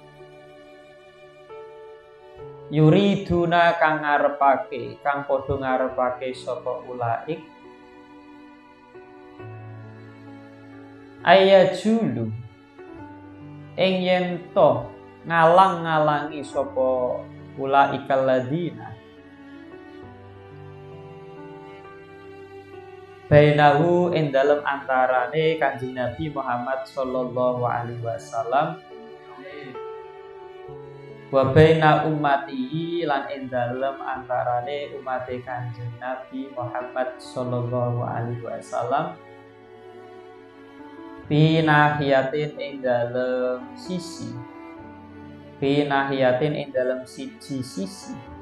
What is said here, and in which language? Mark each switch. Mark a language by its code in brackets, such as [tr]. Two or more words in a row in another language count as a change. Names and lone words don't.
[jv] yuriduna kang ngarepake, kang padha ngarepake sapa ulaik ayajulu ing yen to ngalang-ngalangi sapa [ar] أولئك الذين بينه [jv] ing dalem antarane Kanjeng Nabi Muhammad [ar] صلى الله عليه وسلم وبين أمته [jv] lan ing dalem antarane umate Kanjeng Nabi Muhammad [ar] صلى الله عليه وسلم في ناحية [jv] ing dalem sisi, [ar] في ناحية [jv] ing dalem sisi